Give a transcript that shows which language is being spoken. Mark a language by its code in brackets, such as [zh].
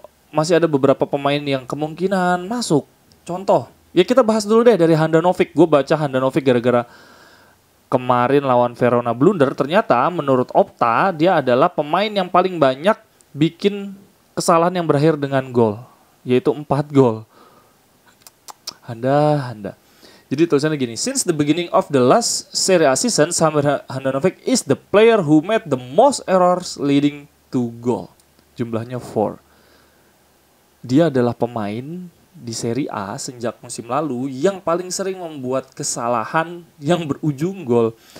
[id] Masih ada beberapa pemain yang kemungkinan masuk. Contoh, ya kita bahas dulu deh dari Handanovic. Gue baca Handanovic gara-gara kemarin lawan Verona blunder, ternyata menurut Opta dia adalah pemain yang paling banyak bikin kesalahan yang berakhir dengan gol, yaitu 4 gol. Handa. Jadi tulisannya gini, [en] since the beginning of the last Serie A season, Samir Handanovic is the player who made the most errors leading to goal. [id] Jumlahnya 4. Dia adalah pemain di Serie A sejak musim lalu yang paling sering membuat kesalahan yang berujung gol.